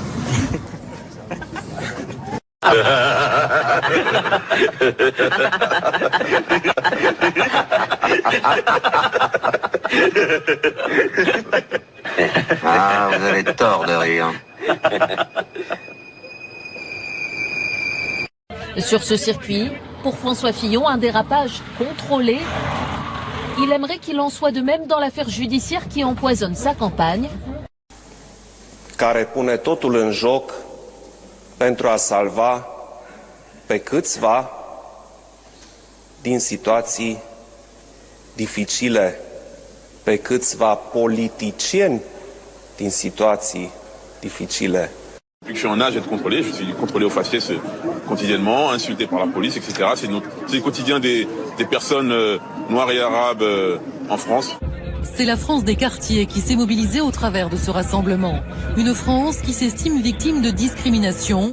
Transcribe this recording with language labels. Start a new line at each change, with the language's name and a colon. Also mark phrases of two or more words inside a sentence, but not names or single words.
French: Ah, vous avez tort de rire. Sur ce circuit, pour François Fillon, un dérapage contrôlé. Il aimerait qu'il en soit de même dans l'affaire judiciaire qui empoisonne sa campagne.
Romanian: Care pune totul în joc pentru a salva pe câțiva din situații dificile, pe câțiva politicieni din situații dificile.
French: Depuis que je suis en âge d'être contrôlé, je suis contrôlé au faciès quotidiennement, insulté par la police, etc. C'est le quotidien des personnes noires et arabes en France. C'est la France des quartiers qui s'est mobilisée au travers de ce rassemblement. Une France qui s'estime victime de discrimination.